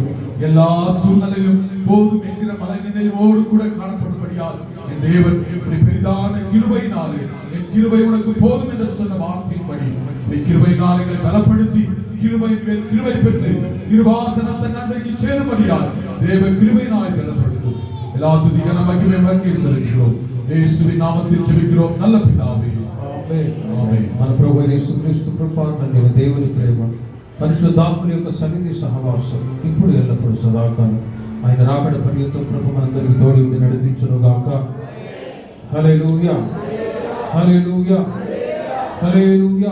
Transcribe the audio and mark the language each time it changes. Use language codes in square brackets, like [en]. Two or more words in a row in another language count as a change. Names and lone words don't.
[ta] எல்லா சூழ்நிலையிலும் போதும் என்கிற மனநிலையோடு கூட காணப்படும்படியால் என் தேவன் உம்முடைய பெரிதான கிருபையினாலே, என் கிருபை உனக்கு போதும் என்று சொன்ன வார்த்தையின்படி உம்முடைய கிருபையினால் எங்களை பலப்படுத்தி கிருபை பெற்று கிருபாசனம் தன் அன்றைக்கு சேரும்படியார் தேவ கிருபையினாய் பலப்படுத்தும். எல்லா துதிக்க நமக்கு மகிமை செலுத்துகிறோம். இயேசுவின் நாமத்தில் ஜெபிக்கிறோம் நல்ல பிதாவே. [te] ఆమేన్. మన ప్రభువైన యేసుక్రీస్తు కృప, తండ్రి అయిన దేవుని ప్రేమ, పరిశుద్ధాత్మల యొక్క సన్నిధి సహవాసం ఇప్పుడు ఎల్లప్పుడూ సదాకాలం ఆయన రాకడ పర్యంతం కృప మనందరికీ తోడి ఉండి నడిపించును గాక. హల్లెలూయా, హల్లెలూయా, హల్లెలూయా.